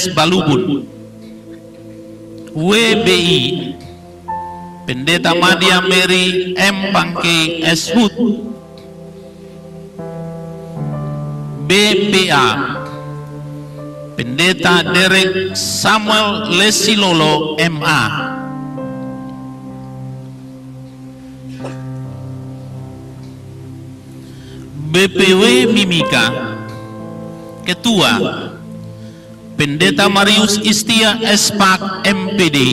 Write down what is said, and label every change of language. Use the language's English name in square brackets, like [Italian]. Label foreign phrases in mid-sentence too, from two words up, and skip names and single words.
[Indonesian] Balubun. WBI Pendeta Madia Mary M. Pangke S. Hud. BPA Pendeta Derek Samuel Lesilolo MA. BPW Mimika Ketua Pendeta Marius Istia Espak MPD.